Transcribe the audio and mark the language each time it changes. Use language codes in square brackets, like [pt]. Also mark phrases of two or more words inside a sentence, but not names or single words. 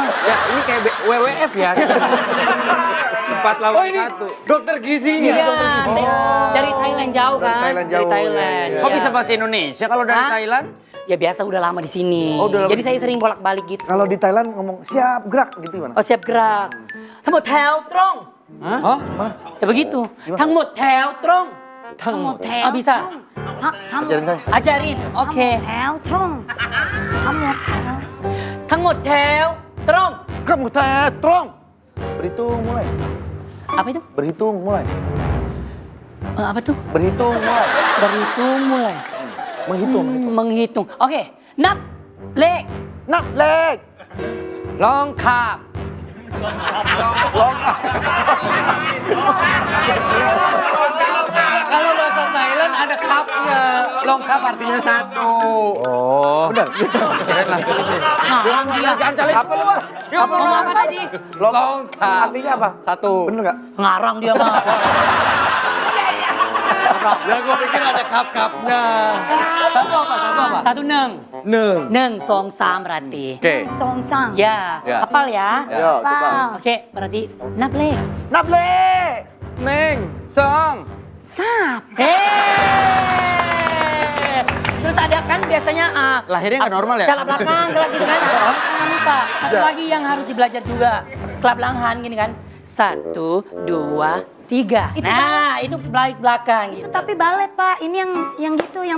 [id] Ya, ini kayak WWF ya. 4 lawan 1. Dokter gizinya. Iya, dari Thailand jauh kan? Thailand jauh, Dari Thailand. iya. Kok bisa bahasa Indonesia kalau dari Hah? Thailand? Ya biasa udah lama di sini. Oh, udah lama Jadi di saya sering bolak-balik gitu. Kalau di Thailand ngomong siap gerak gitu gimana? Oh siap gerak. [th] ทั้งหมดแถวตรง [id] Hah? Ya begitu. [th] ทั้งหมดแถวตรง Kamu tel. [id] Ah, bisa. Kamu Ajarin saya. Ajarin. Oke. tel trong. Kamu tel. [th] ทั้งหมดแถวตรง Kamu tetrong. [id] Berhitung mulai. Apa itu? Berhitung mulai. Apa tuh? Berhitung mulai. Berhitung mulai. Menghitung. Menghitung. Oke. [th] นับเลข นับเลข. ลองขับ [id] Kalau bahasa Thailand ada kapnya. Longkap artinya 1. Oh. Benar. Keren lah. Ngarang dia. Jangan calik. Apa lu, Bang? Ngomong apa tadi? Longkap. Artinya apa? 1. Bener nggak? Ngarang dia mah. Ya gue pikir ada kap-kapnya. Satu apa? 1 1 1. 1 2 3 berarti. Oke. [th] สอง สาม. [id] Ya, Ya. hafal ya. Yo, coba. Wow. Oke, berarti [th] นับเลข นับเลข. หนึ่ง สอง. [id] Sap. Terus ada kan biasanya Lahirnya nggak normal ya? Kelab belakang, kelab gitu kan. Jangan lupa. Satu lagi yang harus dibelajar juga. Kelab belakang gini kan. 1 2 3. Itu Nah, itu balik belakang Itu gitu. tapi balet Pak. Ini yang gitu yang